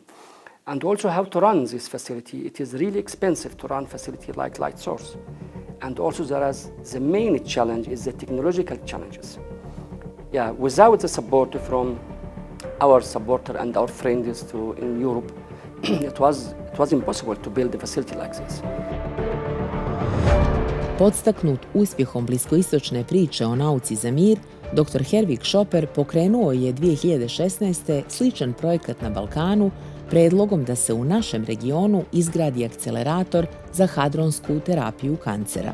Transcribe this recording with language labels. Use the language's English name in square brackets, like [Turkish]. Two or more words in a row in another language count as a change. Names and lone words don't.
[English] And also how to run this facility. It is really expensive to run a facility like Light Source. And also the main challenge is the technological challenges. Yeah, without the support from our supporter and our friends in Europe, it was impossible to build a facility like this. [Bosnian] Podstaknut uspjehom bliskoistočne priče o nauci za mir, dr. Herwig Schoper pokrenuo je 2016. sličan projekat na Balkanu predlogom da se u našem regionu izgradi akcelerator za hadronsku terapiju kancera.